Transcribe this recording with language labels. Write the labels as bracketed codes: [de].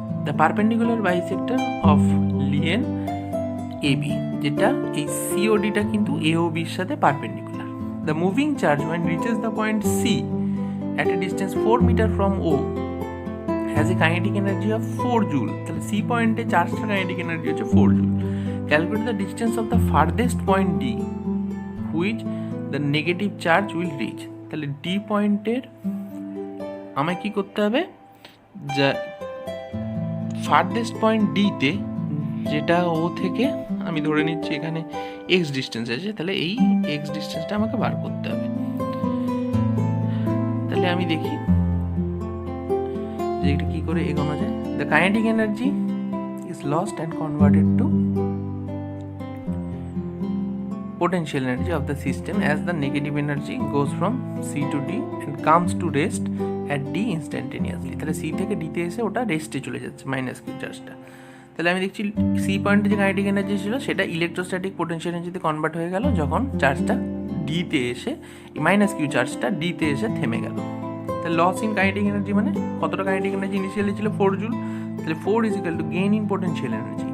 [en] the perpendicular bisector of line AB, [bn] যেটা এই CODটা কিন্তু AOBর সাথে perpendicular. The moving charge [en] when reaches the point C at a distance 4 meter from O has a kinetic energy of 4 joule। [bn] তাহলে C পয়েন্টে চার্জটার kinetic energy হচ্ছে 4 joule। [en] Calculate the distance of the farthest point D which the negative charge will reach। [bn] তাহলে D পয়েন্টের আমায় কি করতে হবে, যা ফার্থেস্ট পয়েন্ট D তে, যেটা ও থেকে আমি ধরে নিচ্ছি এখানে x ডিস্টেন্স আছে, তাহলে এই x ডিস্টেন্সটা আমাকে বার করতে হবে। তাহলে আমি দেখি যে এটা কি করে এগোনো যায়। The kinetic energy is lost and converted to [en] potential energy of the system as the negative energy goes from C to D and comes to rest at D instantaneously। [bn] তাহলে C থেকে D তে এসে ওটা রেস্টে চলে যাচ্ছে -q চার্জটা। তাহলে আমি দেখছি C পয়েন্টে যে কাইনেটিক এনার্জি ছিল সেটা ইলেকট্রোস্ট্যাটিক পোটেনশিয়াল এনার্জিতে কনভার্ট হয়ে গেল যখন চার্জটা D তে এসে -q চার্জটা D তে এসে থেমে গেল। তাহলে লস ইন কাইনেটিক এনার্জি মানে কতটা কাইনেটিক এনার্জি ইনিশিয়ালি ছিল 4 জুল, তাহলে 4 = গেইন ইন পোটেনশিয়াল এনার্জি।